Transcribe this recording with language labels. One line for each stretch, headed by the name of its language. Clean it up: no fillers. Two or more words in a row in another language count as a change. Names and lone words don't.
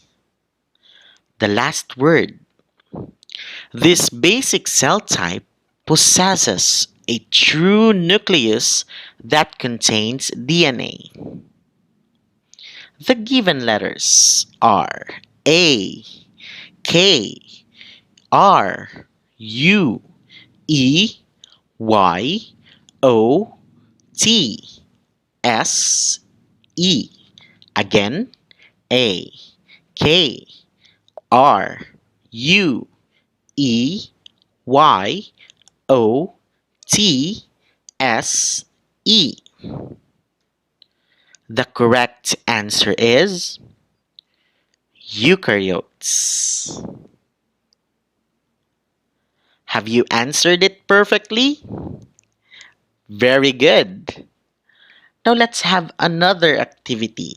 English: The last word. This basic cell type possesses a true nucleus that contains DNA. The given letters are A, K, R, U, E, Y, O, T, S, E. Again, A, K, R, U, E, Y, O, T, S, E. The correct answer is eukaryotes. Have you answered it perfectly? Very good. Now let's have another activity.